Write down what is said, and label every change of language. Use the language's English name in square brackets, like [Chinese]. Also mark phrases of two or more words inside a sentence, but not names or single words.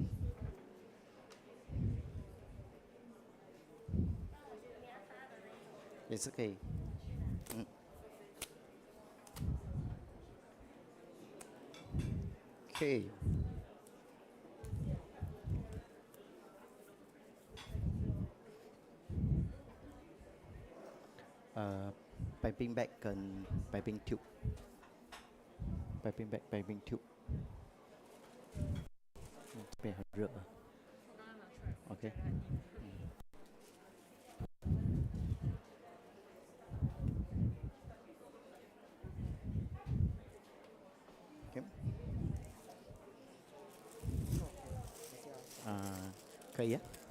[Chinese] 也是可以。 [English] 可以。piping bag 跟 piping tube， piping bag piping tube， [Chinese] 这边很热啊。OK。可以啊。